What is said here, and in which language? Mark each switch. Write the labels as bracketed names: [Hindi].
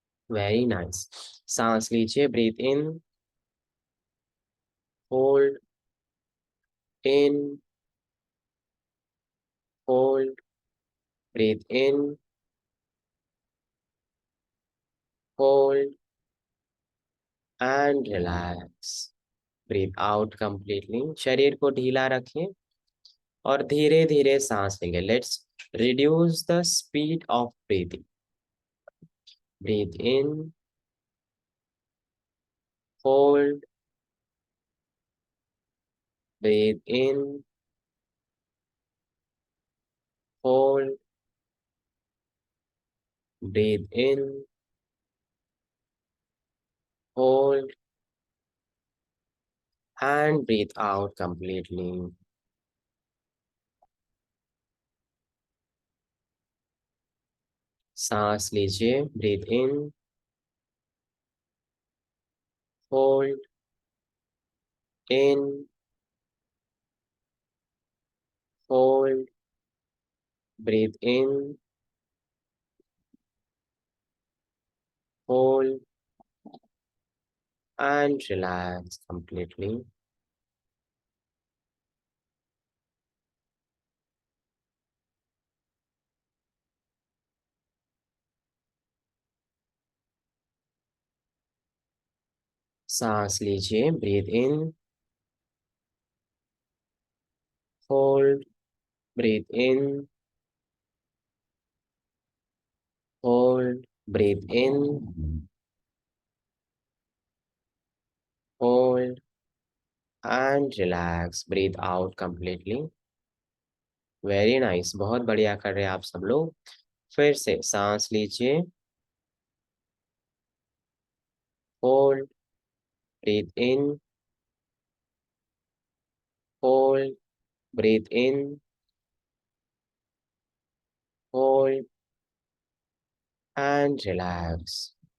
[English] Very nice. [Hindi] सांस लीजिए, [English] breathe in, hold, in, hold, breathe in, hold, and relax. Breathe out completely, [Hindi] शरीर को ढीला रखें और धीरे धीरे सांस लेंगे। [English] Let's reduce the speed of breathing. Breathe in, hold, breathe in, hold, breathe in, hold, and breathe out completely. [Hindi] सांस लीजिए, [English] Breathe in, hold, in, breathe in, hold, and relax completely. [Hindi] सांस लीजिए, [English] breathe in, hold, breathe in, hold, breathe in, hold, and relax. Breathe out completely. Very nice, [Hindi] बहुत बढ़िया कर रहे हैं आप सब लोग। फिर से सांस लीजिए, [English] Hold, breathe in, hold, breathe in, hold and relax.